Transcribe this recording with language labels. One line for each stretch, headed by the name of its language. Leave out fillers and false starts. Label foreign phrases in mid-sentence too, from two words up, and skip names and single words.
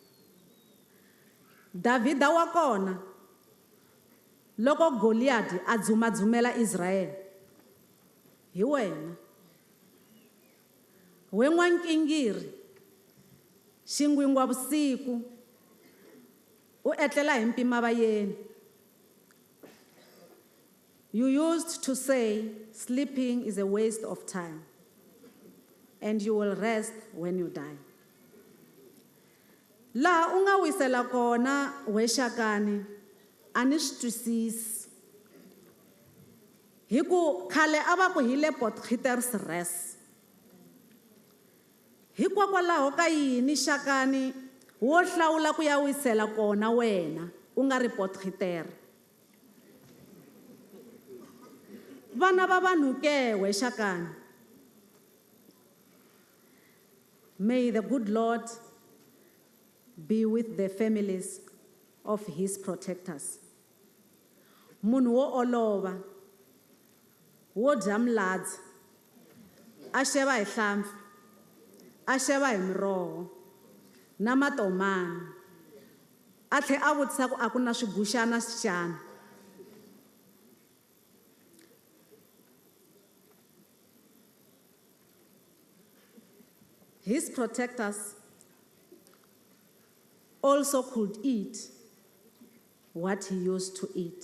Tsonga: Davhida wa kona loko Goliati a dzumadzumela Israyele, hi wena. We n'wankingiri, xingwingwa vusiku, u etlela hi mpima vayeni.
English: You used to say sleeping is a waste of time, and you will rest when you die.
Tsonga: Laha u nga wisela kona we Shakani, a ni swi twisisi. Hi ku khale a va ku hi le Potgietersrus. Hikokwalaho ka yini Shakani wo hlawula ku ya wisela kona wena u nga ri Potgieter? Vana va vanhu ke we Shakani.
English: May the good Lord be with the families of his protectors.
Tsonga: Munhu wo olova, wo dya miladzi, a xeva hi hlampfi, a xeva hi miroho na matomani, a tlhe a vutisa ku a ku na swiguxana xana.
English: His protectors also could eat what he used to eat.